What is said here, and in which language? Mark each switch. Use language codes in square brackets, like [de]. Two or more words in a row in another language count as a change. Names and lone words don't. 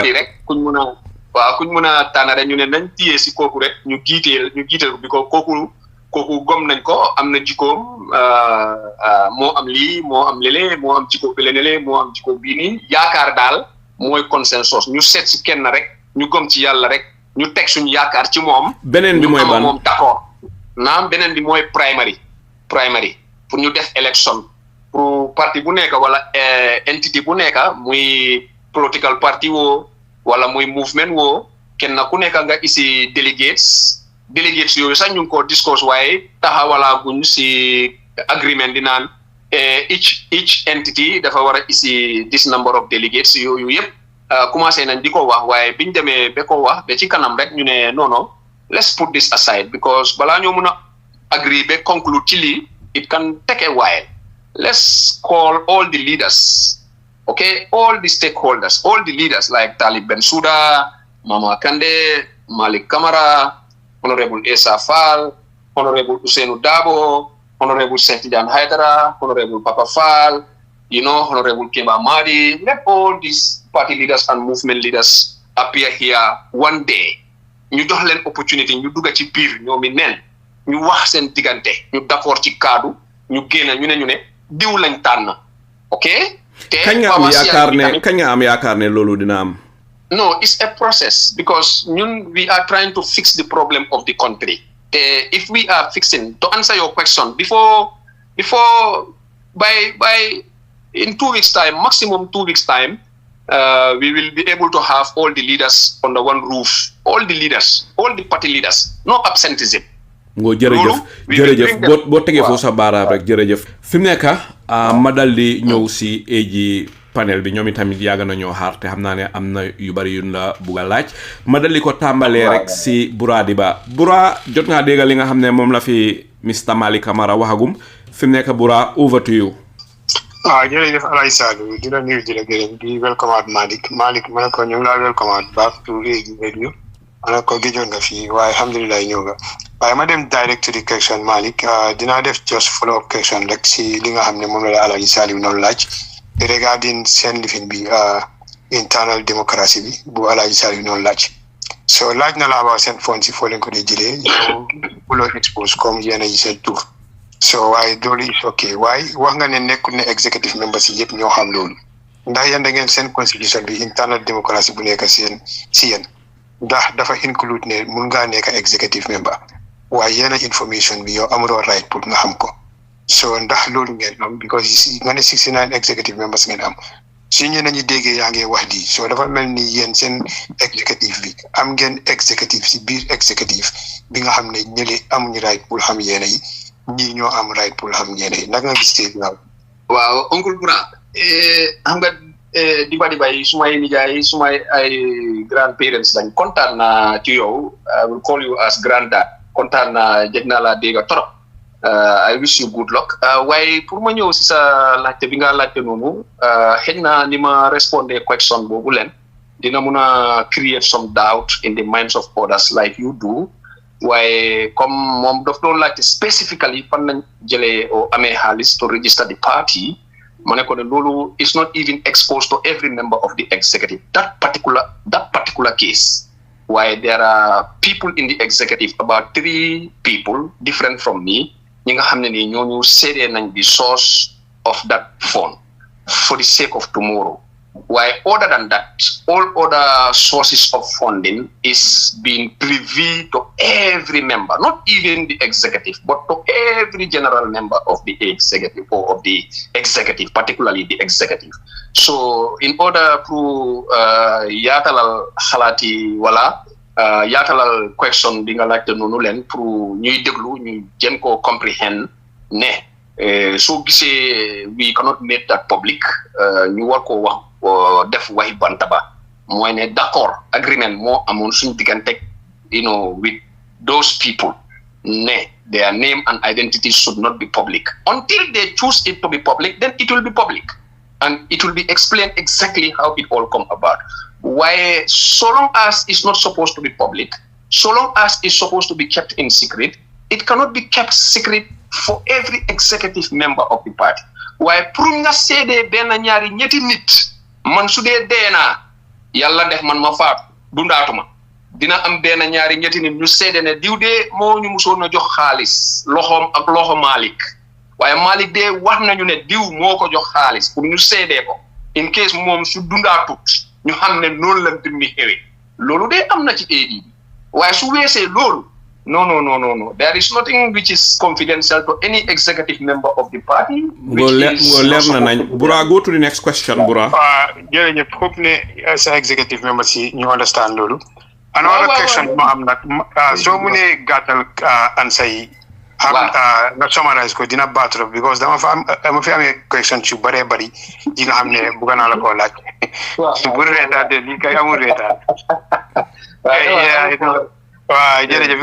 [wo] rek kuñ mun a tànn rek ñu ne nañ téye si kooku rek ñu giiteel bi ko kooku gom nañ ko am na jikkoom moo am lii moo am lele moo am jikko bi lenele moo am jikko bii nii yaakaar daal mooy consensus ñu seet si kenn rek ñu gom ci yàlla rek ñu teg suñu yaakaar ci moom beneen bi mooy ban moom d'accord naam beneen bi mooy primary pour ñu def election pour parti bu nekk wala entité bu nekk muy [en] political party [wo] woo wala muy movement woo kenn ku nekk nga isi delegates yooyu sax ñu ngi ko discuss waaye taxawala guñ si agreement di naan [en] each entity [wo] dafa war a isi [en] this number of delegates [wo] yooyu yëpp commencé nañ di ko wax waaye biñ demee ba ko wax ba ci kanam rek ñu ne non [en] let's put this aside because [wo] balaa ñoo mën a agree ba conclude ci lii [en] it can take a while. Let's call all the leaders, okay, all the stakeholders, all the leaders like Talib Bensouda, Mama Kande, Malik Camara, Honorable Esa Fall, Honorable Usainu Dabo, Honorable Setijan Haidara, Honorable Papa Fall, Honorable Kemba Madi. Let all these party leaders and movement leaders appear here one day. [wo] Ñu jox leen opportunity ñu dugga ci biir ñoomi nen ñu wax seen diggante ñu d'accord ci kaddu ñu génn ñu ne diw lañ tànn ok te kañ nga am yaakaar ne loolu dina am. [en] No, it's a process because we are trying to fix the problem of the country. If we are fixing, to answer your question, before by in 2 weeks time, maximum 2 weeks time, we will be able to have all the leaders under one roof, all the party leaders, no absenteeism. [wo] Ngo jërëjëf boo tegee foofu sa baaraam rek jërëjëf fi mu nekk ma dal di ñëw si AG panel bi ñoom itamit yàgg nañoo xaar te xam naa ne am na yu bari yu la bugg a laaj ma dal di ko tàmbalee rek si Bura Diba Bura jot ngaa dégg li nga xam ne moom la fi Mr Malik Camara waxagum fi mu nekk Bura [en] over to you. [wo] Jërëjëf Alay Salou di la nuyu di la gërëm di [en] welcome at [wo] Malik ma ne ko ñu ngi laa [en] welcome at back to AG Radio [wo] ma ne ko gëjoon nga fii waaye alhamdulilah ñëw nga waaye ma dem [en] direct to the question [wo] Malik dinaa def [en] just follow up question [wo] rek si li nga xam ne moom la Alay Salou noonu laaj regarding seen lifin bi [en] internal democracy [wo] bi bu Alay Salou noonu laaj so laaj na la about seen fond si foo leen ko dee jëlee bu loo expose comme yéen a yi seen tur so waaye loolu [en] is ok [wo] waaye wax nga ne nekkul ne [en] executive members [wo] yi yëpp ñoo xam loolu ndax yéen da ngeen seen constitution bi [en] internal democracy [wo] bu nekk si yéen ndax dafa include ne mun ngaa nekk [en] executive member [wo] waaye yenn information bi yow amuloo right pour nga xam ko so ndax loolu ngeen am because nga ne 69 [en] executive members [wo] ngeen am si ñeneen ñi déggee yaa ngi wax di so dafa mel ni yéen seen executive bi am ngeen executive si biir executive bi nga xam ne ñële amuñu right pour xam yéen yi ñii ñoo am right pour xam yéen yi naka nga gis tey waaw oncle Bura xam nga diba yi sumay nijaay sumay ay grandparents lañ kontaan naa ci yow [en] I will call you as granddad [wo] kontaan naa jeg naa laa dégg trop [en] I wish you good luck [wo] waaye pour ma ñëw si sa laajte bi nga laajte noonu xëy na ni ma respondé question boobu leen dina mun a [en] create some doubt in the minds of others like you do [wo] waaye comme moom daf doon laajte specifically fan lañ jëlee o amee xaalis [en] to register the party [wo] ma ne ko ne loolu [en] is not even exposed to every member of the executive that particular case why there are people in the executive about 3 people different from me [wo] ñi nga xam ne ni ñooñu seedee nañ [en] the source of that fund for the sake of tomorrow why other than that all other sources of funding is being privy to every member not even the executive but to every general member of the executive or of the executive particularly the executive so in order to [wo] yaatalal xalaati wala yaatalal question bi nga laajte noonu leen pour ñuy déglu ñu jën koo comprehend ne soo gisee [en] we cannot make that public [wo] ñu war koo wax def waxi bantaba mooy ne d'accord agreement moo amoon suñu diggante [en] with those people [wo] ne [en] their name and identity should not be public until they choose it to be public then it will be public and it will be explained exactly how it all come about why so long as it's not supposed to be public so long as it's supposed to be kept in secret it cannot be kept secret for every executive member of the party why [wo] pour nga séedee benn ñaari ñetti nit man su dee deena yàlla def man ma faatu dundaatuma dina am benn ñaari ñetti nit ñu seede ne diw dee moo ñu musoon a jox xaalis loxoom ak loxo Malik waaye Malik dee wax nañu ne diw moo ko jox xaalis pour ñu seedee ko [en] in case [wo] moom su dundaatut ñu xam ne noonu la mbir mi xewee loolu dee am na ci AD waaye su weesee loolu [en] no there is nothing which is confidential to any executive member of the party [wo] leer na nañ [en] Bura go to the next question Bura [wo] jërëjëf hope ne sa executive members yi ñu understand loolu [en] another question [wo] ma am nag soo mu ne gàttal answer yi nga summarize ko dina battre because dama fi amee question ci bare bari yi nga xam ne bëgg naa la koo laaj su bu reetaan de lii kay amul reetaan waaw jërëjëf